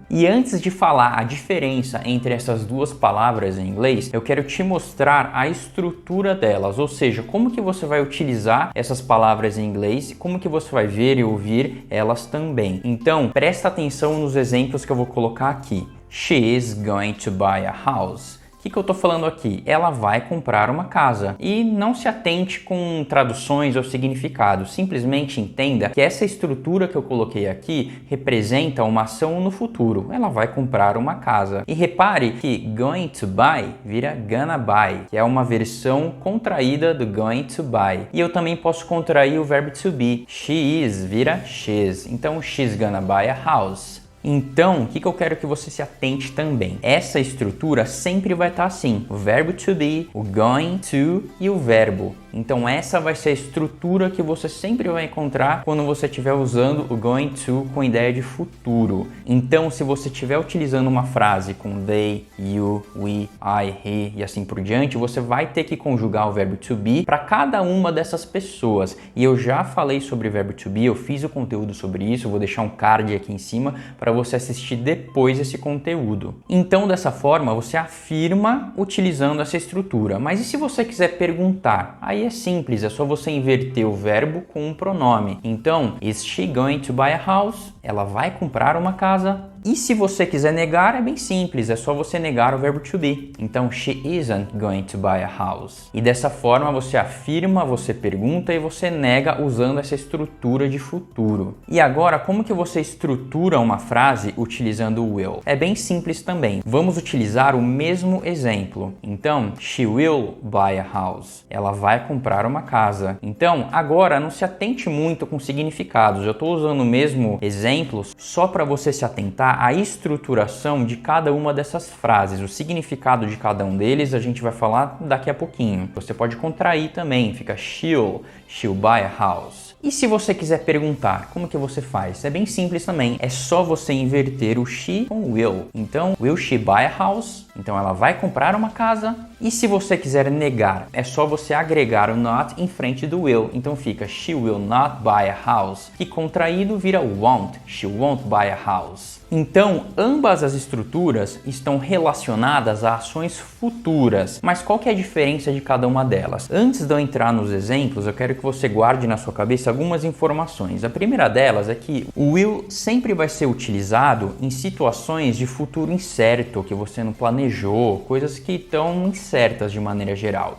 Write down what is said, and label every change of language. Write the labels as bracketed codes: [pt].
[pt] E antes de falar a diferença entre essas duas palavras em inglês, eu quero te mostrar a estrutura delas, ou seja, como que você vai utilizar essas palavras em inglês e como que você vai ver e ouvir elas também. Então, presta atenção nos exemplos que eu vou colocar aqui. [en] She is going to buy a house. [pt] O que eu estou falando aqui? Ela vai comprar uma casa. E não se atente com traduções ou significados, simplesmente entenda que essa estrutura que eu coloquei aqui representa uma ação no futuro. Ela vai comprar uma casa. E repare que going to buy vira gonna buy, que é uma versão contraída do going to buy. E eu também posso contrair o verbo to be. She is vira she's. [en] Então, she's gonna buy a house. [pt] Então, o que eu quero que você se atente também? Essa estrutura sempre vai estar assim, o verbo to be, o going to e o verbo. Então essa vai ser a estrutura que você sempre vai encontrar quando você estiver usando o going to com ideia de futuro. Então, se você estiver utilizando uma frase com they, you, we, I, he e assim por diante, você vai ter que conjugar o verbo to be para cada uma dessas pessoas. E eu já falei sobre o verbo to be, eu fiz o conteúdo sobre isso, eu vou deixar um card aqui em cima para você assistir depois esse conteúdo. Então, dessa forma, você afirma utilizando essa estrutura. Mas e se você quiser perguntar? Aí é simples, é só você inverter o verbo com um pronome. [en] Então, is she going to buy a house? [pt] Ela vai comprar uma casa. E se você quiser negar, é bem simples, é só você negar o verbo to be. [en] Então, she isn't going to buy a house. [pt] E dessa forma você afirma, você pergunta e você nega usando essa estrutura de futuro. E agora, como que você estrutura uma frase utilizando o will? É bem simples também. Vamos utilizar o mesmo exemplo. [en] Então, she will buy a house. [pt] Ela vai comprar uma casa. Então, agora não se atente muito com significados. Eu estou usando o mesmo exemplo só para você se atentar a estruturação de cada uma dessas frases, o significado de cada um deles a gente vai falar daqui a pouquinho. Você pode contrair também, fica [en] she'll buy a house. [pt] E se você quiser perguntar, como que você faz? É bem simples também, é só você inverter o she com o will. [en] Então, will she buy a house? [pt] Então ela vai comprar uma casa. E se você quiser negar, é só você agregar o not em frente do will. [en] Então fica she will not buy a house. [pt] E contraído vira [en] won't. She won't buy a house. [pt] Então, ambas as estruturas estão relacionadas a ações futuras. Mas qual que é a diferença de cada uma delas? Antes de eu entrar nos exemplos, eu quero que você guarde na sua cabeça algumas informações. A primeira delas é que o will sempre vai ser utilizado em situações de futuro incerto, que você não planejou, coisas que estão incertas de maneira geral.